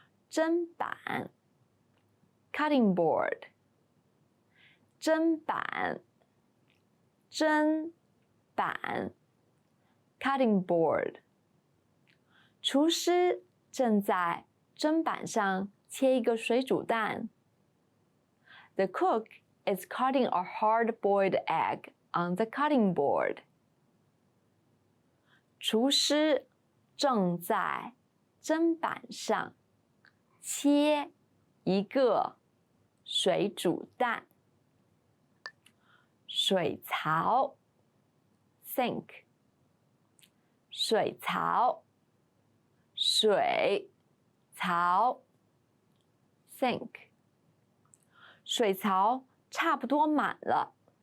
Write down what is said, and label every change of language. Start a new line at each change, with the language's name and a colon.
Chinese: 砧板
English: cutting board
Chinese: 砧板砧板 cutting board 厨师正在砧板上切一个水煮蛋。
English: The cook is cutting a hard-boiled egg on the cutting board.
Chinese: 厨师正在砧板上切一个水煮蛋。水槽 sink 水槽水槽 sink 水槽差不多满了。